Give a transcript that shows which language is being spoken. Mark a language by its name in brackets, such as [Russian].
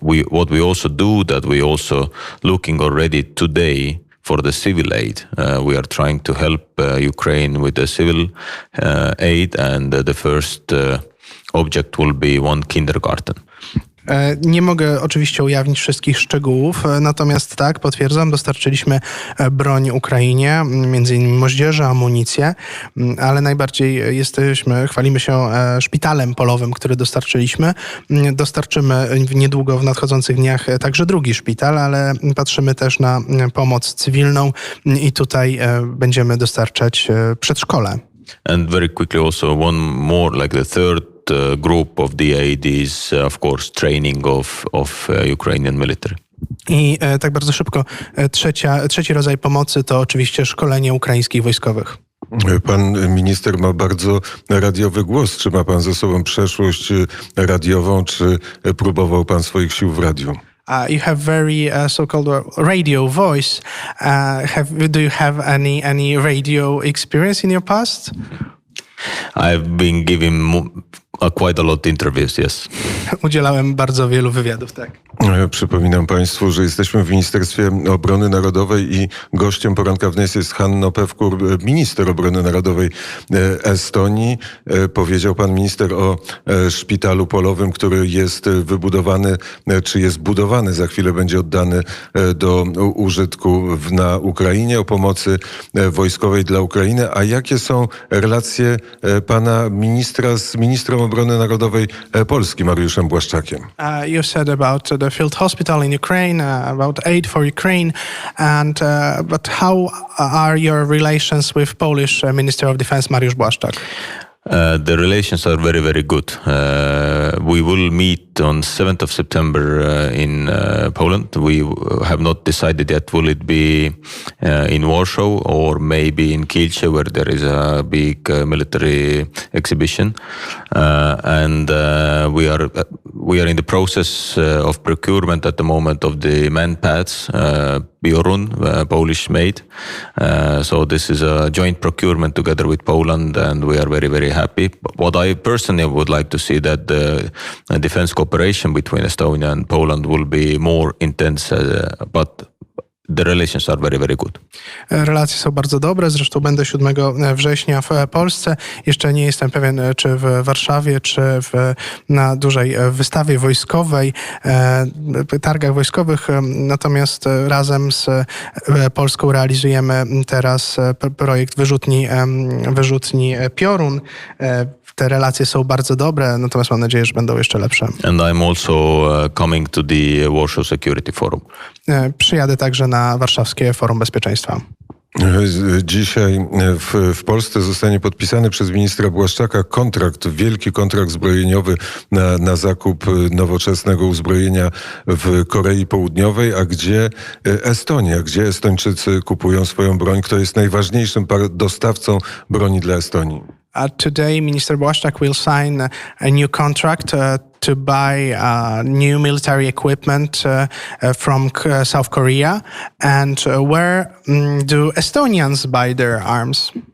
[English] What we also do that we also looking already today for the civil aid. We are trying to help Ukraine with the civil aid, and the first object will be one kindergarten. [Polish] Nie mogę oczywiście ujawnić wszystkich szczegółów, natomiast tak, potwierdzam, dostarczyliśmy broń Ukrainie, między innymi moździerze, amunicję, ale najbardziej chwalimy się szpitalem polowym, który dostarczyliśmy. Dostarczymy niedługo w nadchodzących dniach także drugi szpital, ale patrzymy też na pomoc cywilną i tutaj będziemy dostarczać przedszkole. [English] And very quickly also one more, like the third group of the aid is of course training of Ukrainian military. [Polish] I tak bardzo szybko, trzeci rodzaj pomocy to oczywiście szkolenie ukraińskich wojskowych. Pan minister ma bardzo radiowy głos. Czy ma pan ze sobą przeszłość radiową, czy próbował pan swoich sił w radiu? [English] You have very so-called radio voice. Do you have any radio experience in your past? I've been giving quite a lot of interviews, yes. [Polish] Udzielałem bardzo wielu wywiadów, tak. Przypominam państwu, że jesteśmy w Ministerstwie Obrony Narodowej i gościem poranka wnet jest Hanno Pevkur, minister obrony narodowej Estonii. Powiedział pan minister o szpitalu polowym, który jest wybudowany, czy jest budowany, za chwilę będzie oddany do użytku na Ukrainie, o pomocy wojskowej dla Ukrainy. A jakie są relacje pana ministra z ministrem obrony narodowej Polski, Mariuszem Błaszczakiem? [English] You said about the field hospital in Ukraine, about aid for Ukraine, but how are your relations with Polish Minister of Defense Mariusz Błaszczak? The relations are very, very good. We will meet on 7th of September in Poland. We have not decided yet will it be in Warsaw or maybe in Kielce, where there is a big military exhibition. We are in the process of procurement at the moment of the man pads, Biorun, Polish made. So this is a joint procurement together with Poland, and we are very, very happy. What I personally would like to see that the defense cooperation between Estonia and Poland will be more intense, but the relations are very, very good. [Polish] Relacje są bardzo dobre, zresztą będę 7 września w Polsce. Jeszcze nie jestem pewien, czy w Warszawie, czy na dużej wystawie wojskowej, targach wojskowych. Natomiast razem z Polską realizujemy teraz projekt wyrzutni Piorun. Te relacje są bardzo dobre, natomiast mam nadzieję, że będą jeszcze lepsze. [English] And I'm also coming to the Warsaw Security Forum. [Polish] Przyjadę także na Warszawskie Forum Bezpieczeństwa. Dzisiaj w Polsce zostanie podpisany przez ministra Błaszczaka wielki kontrakt zbrojeniowy na zakup nowoczesnego uzbrojenia w Korei Południowej, a gdzie Estonia, gdzie Estończycy kupują swoją broń, kto jest najważniejszym dostawcą broni dla Estonii? [English] Today, Minister Błaszczak will sign a new contract to buy new military equipment from South Korea? And where do Estonians buy their arms?